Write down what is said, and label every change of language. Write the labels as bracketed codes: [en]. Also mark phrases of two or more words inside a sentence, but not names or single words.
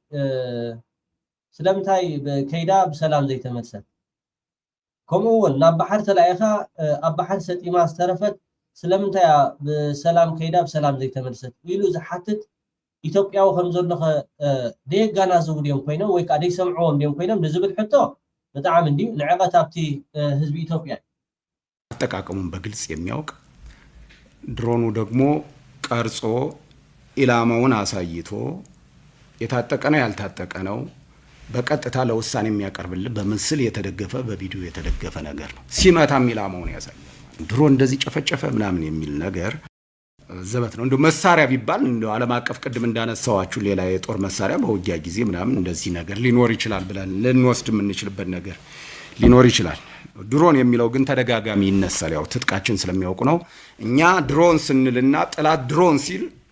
[ti] ስለምንታይ ከይዳ ብሰላም ዘይተመልሰት ከምኡ እውን ናብ ባሕር ተላኢኻ ኣብ ባሕር ሰጢማ ዝተረፈት ስለምንታይ ብሰላም ከይዳ ብሰላም ዘይተመልሰት ኢሉ ዝሓትት ኢትዮጵያዊ ከም ዘለኸ ደየጋናዘቡ ድዮም ኮይኖም ወይ ከዓ ደይሰምዕዎም ድዮም ኮይኖም ንዝብል ሕቶ [am] በጣም እንዲ [ti] ንዕቐት ኣብቲ ህዝቢ ኢትዮጵያ [am] አጠቃቀሙን በግልጽ የሚያውቅ ድሮኑ ደግሞ ቀርጾ ኢላማውን አሳይቶ የታጠቀ ነው ያልታጠቀ ነው በቀጥታ ለውሳኔ የሚያቀርብልን በምስል የተደገፈ በቪዲዮ የተደገፈ ነገር ነው ሲመታም ኢላማውን ያሳያል ድሮ እንደዚህ ጨፈጨፈ ምናምን የሚል ነገር ዘበት ነው እንደው መሳሪያ ቢባል እንደው ዓለም አቀፍ ቅድም እንዳነሳዋችሁ ሌላ የጦር መሳሪያ በውጊያ ጊዜ ምናምን እንደዚህ ነገር ሊኖር ይችላል ብለን ልንወስድ የምንችልበት ነገር ሊኖር ይችላል ድሮን የሚለው ግን ተደጋጋሚ ይነሳል ያው ትጥቃችን ስለሚያውቁ ነው እኛ ድሮን ስንልና ጥላት ድሮን ሲል